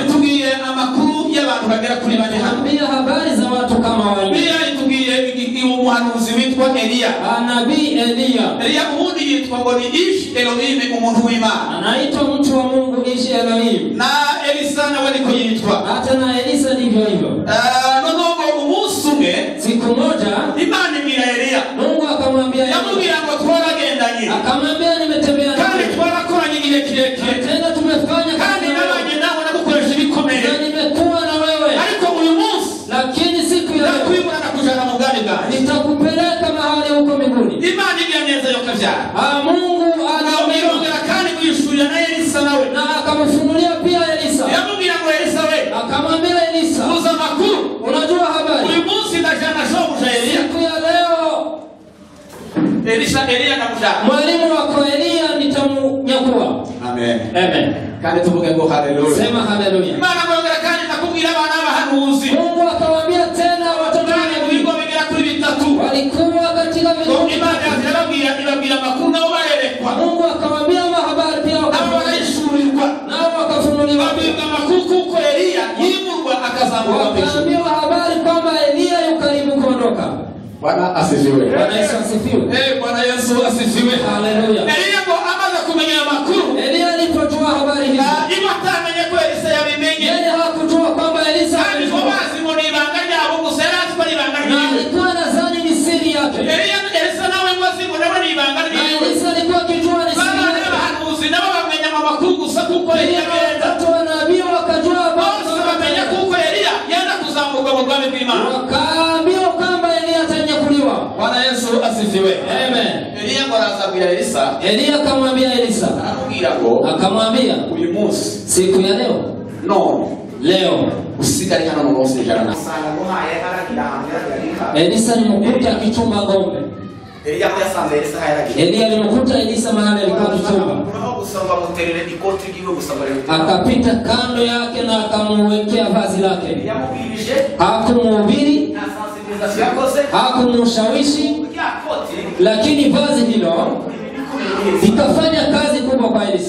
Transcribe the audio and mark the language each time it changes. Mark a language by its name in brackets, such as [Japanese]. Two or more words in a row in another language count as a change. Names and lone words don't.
[Rundi] itubwiye amakuru y'abantu bagera kuri bane, [Swahili] ambia habari za watu kama wale. [Rundi] Biblia itubwiye umuhanuzi witwa Eliya. [Swahili] Nabii Eliya [Rundi] ubundi yitwa ngo ni [Hebrew] איש אלוהים, [Rundi] umuntu w'Imana, [Swahili] anaitwa mtu wa Mungu [Hebrew] איש אלוהים. [Rundi] Na Elisa nawe niko yitwa, [Swahili] hata na Elisa ndivyo hivyo. [Rundi] Noneho umunsi umwe, [Swahili] siku moja, [Rundi] Imana ibwira Eliya, [Swahili] Mungu akamwambia Eliya, [Rundi] yamubwira ngo twaragendanye, [Swahili] akamwambia nimetembea nawe, [Rundi] kandi twarakoranye igihe kirekire, [Swahili] tena tumefanya [Rundi] kandi nabanye nawe nagukoresha ibikomeye, [Swahili] nimekuwa na wewe, [Rundi] ariko uyu munsi, [Swahili] lakini siku ya leo [Rundi] nakwibura nakujana mu bwami bwanjye, [Swahili] nitakupeleka mahali huko mbinguni. [Rundi] Imana igira neza yo kavyara. [Swahili] Mungu [Rundi] anaongera kandi kuyishurira na Elisa nawe, [Swahili] na akamfunulia pia Elisa, [Rundi] yamubwira ngo Elisa we, [Swahili] akamwambia Elisa, [Rundi] uza makuru, [Swahili] unajua habari, [Rundi] uyu munsi ndajana shobuja Eliya. [Swahili] Siku ya leo [Rundi] Eliya nakujana, [Swahili] mwalimu wako Eliya nitamnyakua. Amen. Amen. [Rundi] Kandi tuvuge ngo haleluya. [Swahili] Sema haleluya. [Rundi] Imana ngongera kandi nakubwira abana b'abahanuzi, [Swahili] Mungu akawaambia tena watoto wake [Rundi] bigo bigera kuri bitatu [Swahili] walikuwa katika vitu. [Rundi] Imana ibabwira makuru nabo barerekwa, [Swahili] Mungu akawaambia habari pia [Rundi] wakaishurirwa, [Swahili] nao wakafunuliwa [Rundi] babwirwa makuru kuko Eliya yimurwa akazamuka mbinguni. [Swahili] Habari kwamba Eliya yuko karibu kuondoka. Bwana asifiwe. Bwana Yesu asifiwe. Bwana Yesu asifiwe. Haleluya. [Rundi] Eliya ngo amaze kumenya makuru, [Swahili] Eliya alipojua habari hizi, [Rundi] imatamenye ko Elisa yabimenye, [Swahili] yeye hakujua kwamba Elisa [Rundi] alikuwa wazi ngo ibanga ryabo gusa, yari azi ko ibanga [Swahili] na alikuwa nadhani ni siri yake. [Rundi] Elisa nawe wazi ngo nawe ni ibanga ryabo, [Swahili] Elisa alikuwa akijua ni siri yake. [Rundi] Abahanuzi nabo bamenya amakuru gusa kuko Eliya [Swahili] watu wa nabii wakajua, [Rundi] bose bamenya kuko Eliya yenda kuzamuka mu bwami bw'Imana, [Swahili] wakaambiwa kwamba Eliya atanyakuliwa. Bwana Yesu asifiwe. Amen. [Rundi] Eliya ngo arazabwira Elisa, [Swahili] Eliya akamwambia Elisa, akamwambia [Rundi] uyu munsi, [Swahili] siku ya leo, leo [Rundi] usigare hano mu munsi ijana. [Swahili] Elisa alimkuta akichunga ng'ombe. Eliya alimkuta Elisa mahali alikuwa akichunga, akapita kando yake na akamwekea vazi lake, hakumhubiri, hakumshawishi, lakini vazi hilo likafanya kazi kubwa kwa Elisa.